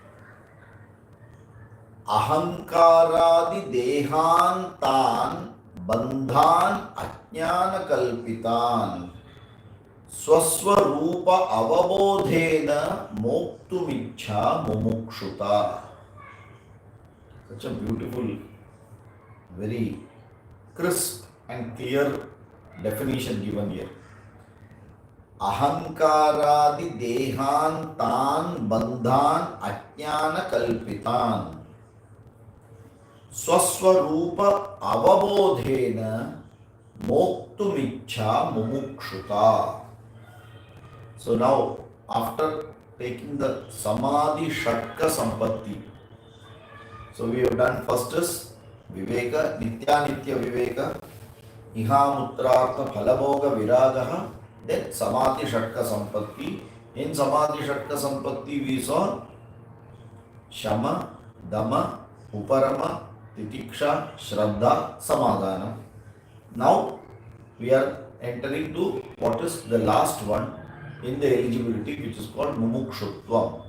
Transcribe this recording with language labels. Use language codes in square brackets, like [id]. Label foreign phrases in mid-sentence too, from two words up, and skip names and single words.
[sa] अहङ्कारादि देहान्तान् बन्धान् अज्ञान कल्पितान् स्वस्वरूप अवबोधेन मोक्तुमिच्छा मुमुक्षुता. [en] Such a beautiful, very crisp and clear definition given here. [sa] अहङ्कारादि देहान् तान् बन्धान् अज्ञान कल्पितान् स्वस्वरूप अवबोधेन मोक्तुमिच्छा मुमुक्षुता. [en] So now, after taking the [sa] समाधि षट्क सम्पत्ति, [en] so we have done first is Viveka, [sa] नित्यानित्य विवेक, इहामुत्रार्थ फलभोग विरागः, then समाधि षट्क सम्पत्ति. [en] In [sa] समाधि षट्क सम्पत्ति [en] we saw [sa] शम, दम, उपरम, तितिक्षा, श्रद्धा, समाधान. [en] Now we are entering to what is the last one in the eligibility, which is called Mumukshutvam.